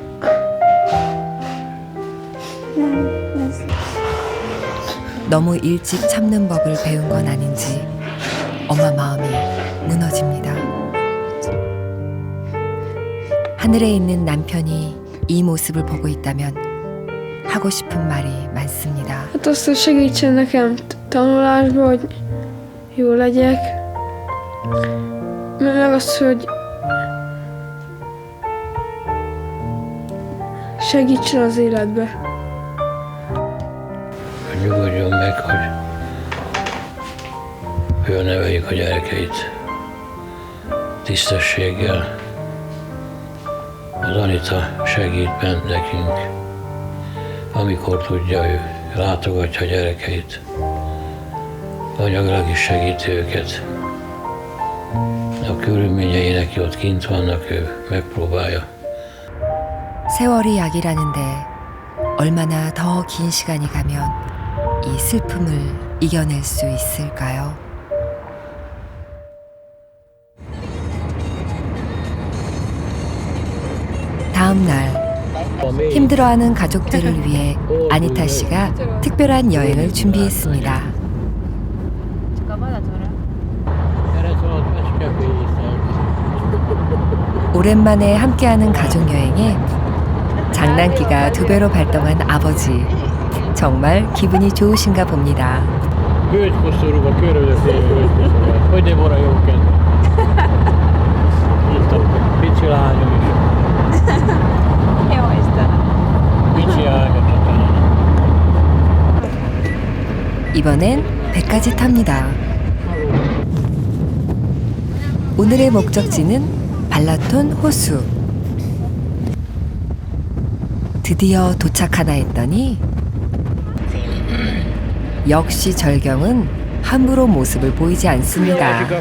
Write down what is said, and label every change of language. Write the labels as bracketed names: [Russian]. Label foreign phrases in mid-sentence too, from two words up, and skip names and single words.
[Korean] 너무 일찍 참는 법을 배운 건 아닌지 엄마 마음이 무너집니다. 하늘에 있는 남편이 이 모습을 보고 있다면 하고 싶은 말이 많습니다. [Hungarian] Hát azt, hogy segítsen nekem tanulásba, hogy jó legyek. Meg azt, hogy segítsen az életbe. Hogy nyugodjon meg, hogy fölneveljük a gyerekeit tisztességgel. Az Anita segít nekünk, amikor tudja, ő látogatja a gyerekeit. Anyagilag is segíti őket. A körülményei neki ott kint vannak, ő megpróbálja. [Korean] 세월이 약이라는데 얼마나 더 긴 시간이 가면 이 슬픔을 이겨낼 수 있을까요? 다음 날 힘들어하는 가족들을 위해 아니타 씨가 특별한 여행을 준비했습니다. 오랜만에 함께하는 가족 여행에 장난기가 2배로 발동한 아버지. 정말 기분이 좋으신가 봅니다. [Hungarian] Hölgykoszorúba körülöttél hölgykoszorúba. Hogy ne volna jó kedve. Itt a pici lányom is. Jó Istenem. Pici ágatatán. [Korean] 이번엔 배까지 탑니다. 오늘의 목적지는 발라톤 호수. 드디어 도착하나 했더니 역시 절경은 함부로 모습을 보이지 않습니다.